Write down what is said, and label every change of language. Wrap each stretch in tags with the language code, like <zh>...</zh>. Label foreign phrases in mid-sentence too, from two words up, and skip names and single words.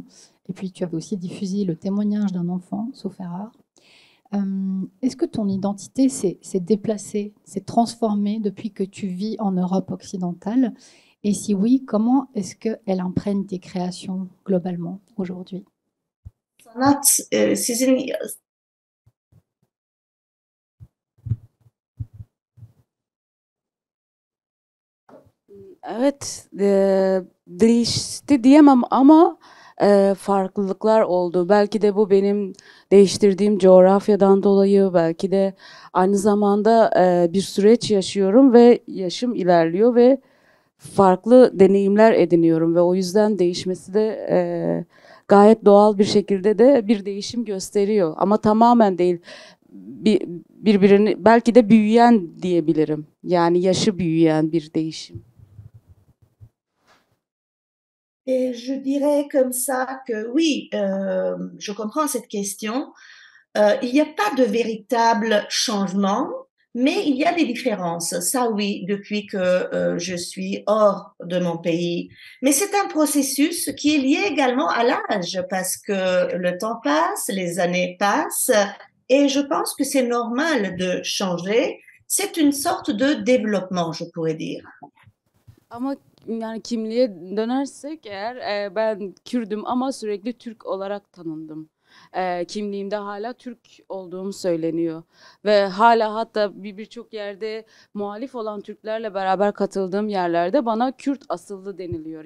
<fr>Et puis tu avais aussi diffusé le témoignage d'un enfant, sauf erreur. Est-ce que ton identité s'est déplacée, s'est transformée depuis que tu vis en Europe occidentale? Et si oui, comment est-ce qu'elle imprègne tes créations globalement aujourd'hui?</fr> <tr>Sanat sizin Evet, değişti diyemem ama farklılıklar oldu. Belki de bu benim değiştirdiğim coğrafyadan dolayı, belki de aynı zamanda bir süreç yaşıyorum ve yaşım ilerliyor ve farklı deneyimler ediniyorum ve o yüzden değişmesi de gayet doğal bir şekilde de bir değişim gösteriyor. Ama tamamen değil, birbirini belki de büyüyen diyebilirim. Yani yaşı büyüyen bir değişim.</tr> <fr>Et je dirais comme ça que oui, je comprends cette question. Il n'y a pas de véritable changement, mais il y a des différences. Ça oui, depuis que je suis hors de mon pays. Mais c'est un processus qui est lié également à l'âge, parce que le temps passe, les années passent, et je pense que c'est normal de changer. C'est une sorte de développement, je pourrais dire.</fr> <tr>Ama yani kimliğe dönersek eğer ben Kürdüm ama sürekli Türk olarak tanındım. Kimliğimde hala Türk olduğum söyleniyor. Ve hala hatta birçok yerde muhalif olan Türklerle beraber katıldığım yerlerde bana Kürt asıllı deniliyor.</tr>